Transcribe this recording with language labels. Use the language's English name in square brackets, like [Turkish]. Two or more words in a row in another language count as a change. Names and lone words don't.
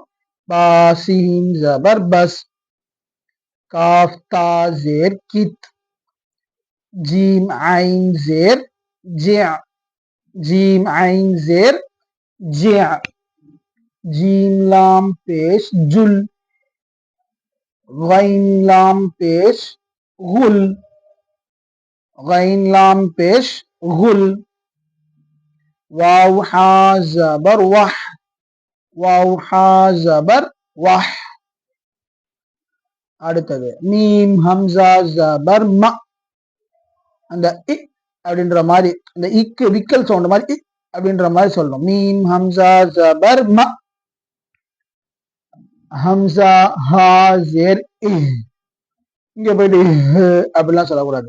[Urdu] باسین زبر بس، کاف تا زیر کت، جیم عین زیر جیا، جیم عین زیر جیا، جیم لام پیش جل, غين لام پیش غل، غين لام پیش غل، واو حا زبر وح، واو حا زبر وح. [Tamil] அடுத்தது [Urdu] میم ہمزہ زبر م, [Tamil] அந்த இ அப்படின்ற மாதிரி அந்த இக்கு விக்கல் சவுண்ட் மாதிரி இ அப்படின்ற மாதிரி சொல்லணும். [Urdu] میم ہمزہ زبر م، ہمزہ ہا زیر اِ, [Tamil] இங்க போயிட்டு அப்படிலாம் சொல்லக்கூடாது.